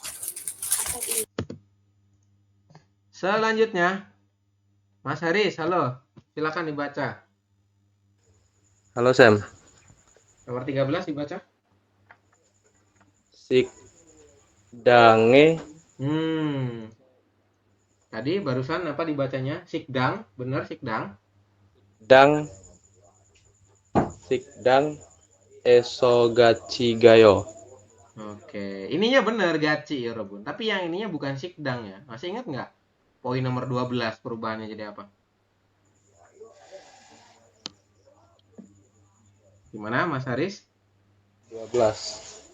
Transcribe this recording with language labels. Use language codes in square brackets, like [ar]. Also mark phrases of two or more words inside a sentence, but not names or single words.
[id] Selanjutnya, Mas Haris, halo. Silakan dibaca. Halo Sam. Nomor 13 dibaca. [ko] Sikdange [id] Tadi barusan apa dibacanya? Sikdang, benar sikdang. [ko] 식당에서 같이 가요. [id] Oke, ininya benar gaci ya Robun. Tapi yang ininya bukan sikdang ya. Masih ingat nggak? Poin nomor 12 perubahannya jadi apa? Gimana Mas Haris? 12.